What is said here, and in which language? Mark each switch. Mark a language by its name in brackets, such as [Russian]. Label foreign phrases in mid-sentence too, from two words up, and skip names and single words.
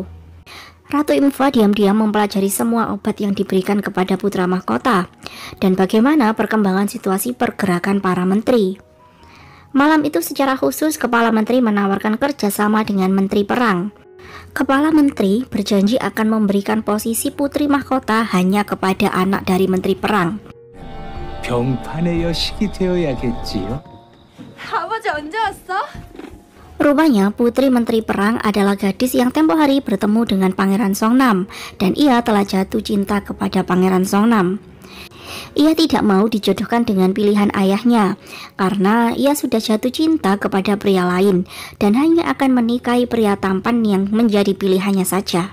[Indonesian] Ratu Imfa diam-diam mempelajari semua obat yang diberikan kepada putra mahkota dan bagaimana perkembangan situasi pergerakan para menteri. Malam itu secara khusus Kepala Menteri menawarkan kerjasama dengan Menteri Perang. Kepala Menteri berjanji akan memberikan posisi putri mahkota hanya kepada anak dari Menteri Perang. [Korean] 병판의 여식이 되어야겠지요. 아버지 언제 왔어? [Indonesian] Rupanya putri Menteri Perang adalah gadis yang tempo hari bertemu dengan Pangeran Songnam dan ia telah jatuh cinta kepada Pangeran Songnam. Ia tidak mau dijodohkan dengan pilihan ayahnya karena ia sudah jatuh cinta kepada pria lain dan hanya akan menikahi pria tampan yang menjadi pilihannya saja.